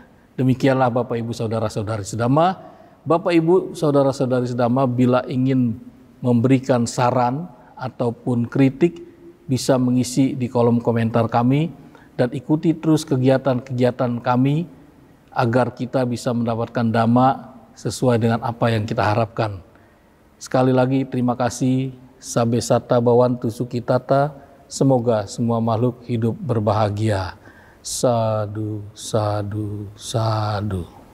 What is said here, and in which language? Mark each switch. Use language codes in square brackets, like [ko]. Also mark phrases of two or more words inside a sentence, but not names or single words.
[id] Demikianlah Bapak Ibu Saudara-saudari sedama. Bapak Ibu Saudara-saudari sedama, bila ingin memberikan saran ataupun kritik bisa mengisi di kolom komentar kami dan ikuti terus kegiatan-kegiatan kami agar kita bisa mendapatkan Dhamma sesuai dengan apa yang kita harapkan. Sekali lagi terima kasih. [pi] Sabbe satta bhavantu sukhitata. [id] Semoga semua makhluk hidup berbahagia. [pi] Sadu, sadu, sadu.